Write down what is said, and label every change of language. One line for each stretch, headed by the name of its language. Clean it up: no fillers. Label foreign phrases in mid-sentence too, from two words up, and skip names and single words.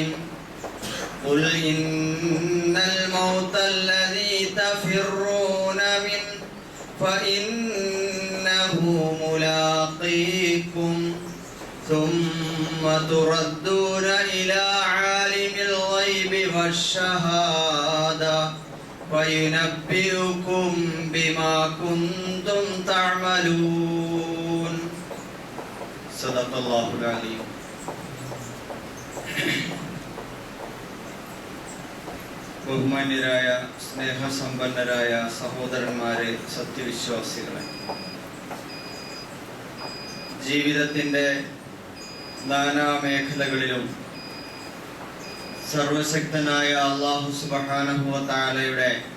Arabic: قل إن الموت الذي تفرون منه فإنه ملاقيكم ثم تردون إلى عالم الغيب والشهادة وينبئكم بما كنتم تعملون. صدق الله العليم.
Malayalam: ബഹുമാന്യരായ സ്നേഹസമ്പന്നരായ സഹോദരന്മാരെ, സത്യവിശ്വാസികളെ, ജീവിതത്തിൻ്റെ നാനാമേഖലകളിലും സർവശക്തനായ
Arabic: الله سبحانه وتعالى